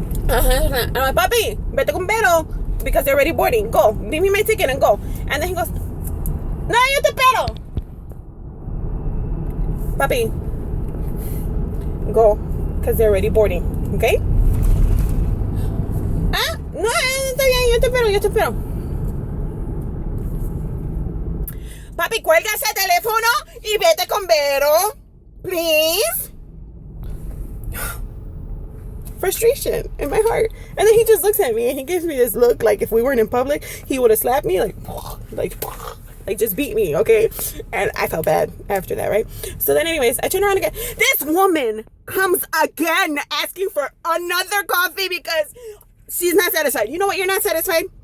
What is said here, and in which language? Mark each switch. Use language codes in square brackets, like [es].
[en] I'm like, [es] Papi, vete con Vero [en] because they're already boarding. Go, give me my ticket and go. And then he goes, [es] no, yo te espero. [en] Papi, go because they're already boarding. Okay? [es] Ah, no, está bien, yo te espero. Papi, cuelga ese teléfono y vete con Vero. [en] Please. Frustration in my heart. And then he just looks at me and he gives me this look like if we weren't in public, he would have slapped me like just beat me, okay? And I felt bad after that, right? So then anyways, I turn around again. This woman comes again asking for another coffee because she's not satisfied. You know what? You're not satisfied.